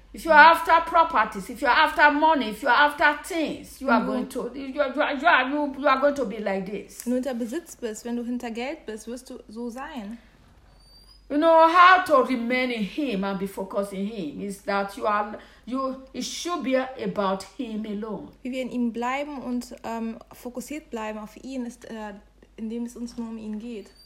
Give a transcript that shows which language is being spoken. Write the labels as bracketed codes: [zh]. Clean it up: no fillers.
[en] If you are after properties, if you are after money, if you are after things, you are going to you are going to be like this. [de] Wenn du hinter Besitz bist, wenn du hinter Geld bist, wirst du so sein. [en] You know how to remain in him and be focused in him is that you are you it should be about him alone. [de] Wie wir in ihm bleiben und fokussiert bleiben auf ihn ist indem es uns nur um ihn geht.